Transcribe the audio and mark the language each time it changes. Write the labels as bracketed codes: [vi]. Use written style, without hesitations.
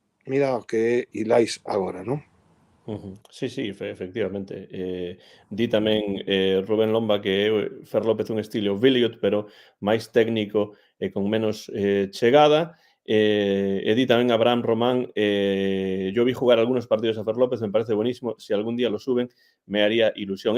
[gl] Mira o que é Ilais agora, non? Sí, sí, efectivamente. Di tamén Rubén Lomba que é Fer López un estilo Williot, pero máis técnico e con menos chegada. E di tamén [es] Abraham Román, yo vi jugar algunos partidos a Fer López, me parece buenísimo, si algún día lo suben, me haría ilusión.